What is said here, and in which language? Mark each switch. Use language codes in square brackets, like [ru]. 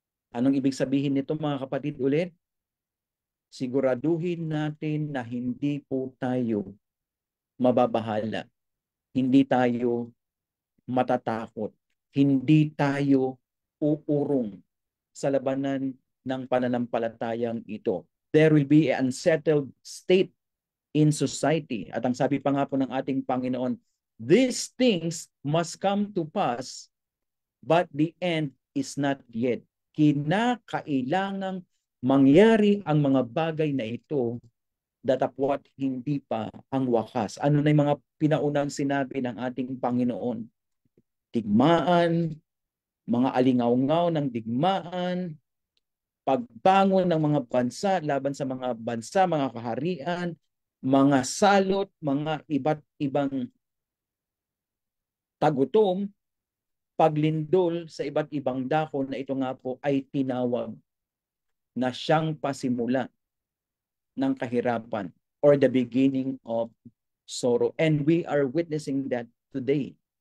[tl] Anong ibig sabihin nito mga kapatid ulit? Siguraduhin natin na hindi po tayo mababahala. Hindi tayo matatakot. Hindi tayo uurong sa labanan ng pananampalatayang ito. [en] There will be an unsettled state in society. [tl] At ang sabi pa nga po ng ating Panginoon, [en] these things must come to pass, but the end is not yet. [tl] Kinakailangang mangyari ang mga bagay na ito, datapwat hindi pa ang wakas. Ano na yung mga pinaunang sinabi ng ating Panginoon? Digmaan, mga alingaw-ngaw ng digmaan, pagbangon ng mga bansa laban sa mga bansa, mga kaharian, mga salot, mga iba't ibang tagutom, paglindol sa iba't ibang dako na ito nga po ay tinawag na siyang pasimula ng kahirapan or [en] the beginning of sorrow. And we are witnessing that today.